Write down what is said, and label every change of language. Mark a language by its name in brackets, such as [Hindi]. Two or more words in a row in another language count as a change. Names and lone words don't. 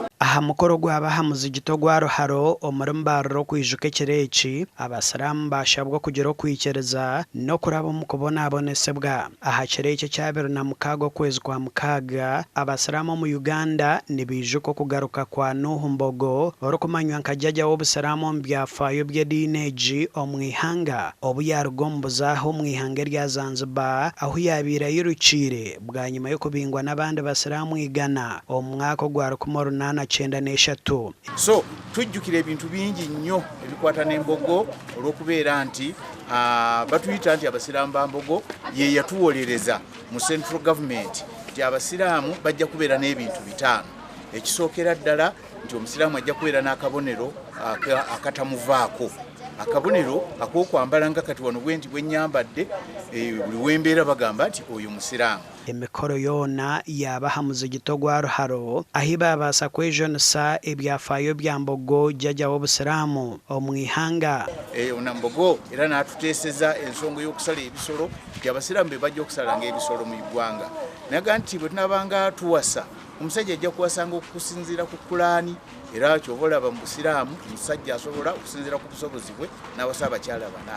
[Nyankole] aha mukoro gw'abahamuzi gito gwa ruharo omuri MBARARA Okwijuka ekireki abasiraamu bashabwa kugira okwikyereza no kuraba mu kubonabonesebwa aha kireki kya 26 okwezi kwa mukaaga abasiraamu mu Uganda nibijuka okugaruka kwa Mbogo orokumanywa nka jjajja w'obusiraamu omu byafaayo by'ediini omu ihanga obu yaruga omu buzaaho omu ihanga rya Zanzibar aho yabiira yirukiire bwa nyuma y'okubingwa n'abandi basiraamu igana omu mwaka gwa 1893. [Ganda] So tujjukira ebintu bingi nnyo ebikwata n'Embogo olw'okubeera nti batuyita nti abasiraamu ba Mbogo ye yatuwolereza mu [English] central government [Ganda] nti abasiraamu bajja kubeera n'ebintu bitaano. Ekisookera ddala nti omusiraamu ajja kubeera n'akabonero akatamuvaako. Akabonero ak'okwambala nga kati wano bwe nti bwe nnyambadde buli wembeera bagamba nti oyo musiraamu. [Nyankole] Emikoro yoona y'abahamuzi gito gwa ruharo ahi babaasa kwejonesa ebyafaayo bya Mbogo jjajja w'obusiraamu omu ihanga. [Ganda] Ona Mbogo era n'atuteeseza ensonga y'okusala ebisolo nti abasiraamu be bajja okusalanga ebisolo mu ggwanga. Naga nti bwe tunaabanga tuwasa omusajja ajja kuwasanga okusinziira ku Kulaani era ky'oba olaba mu busiraamu omusajja asobola okusinziira ku busobozi bwe n'awasa abakyala bana.